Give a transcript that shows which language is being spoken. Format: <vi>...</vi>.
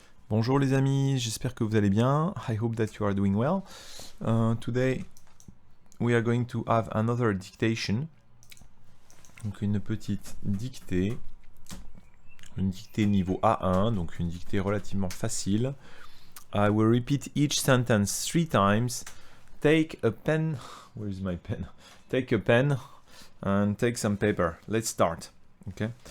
<fr>Bonjour les amis, j'espère que vous allez bien.</fr> <en>I hope that you are doing well. Today we are going to have another dictation.</en> <fr>Donc une petite dictée. Une dictée niveau A1, donc une dictée relativement facile.</fr> <en>I will repeat each sentence 3 times. Take a pen. Where is my pen? Take a pen and take some paper. Let's start. Okay.</en>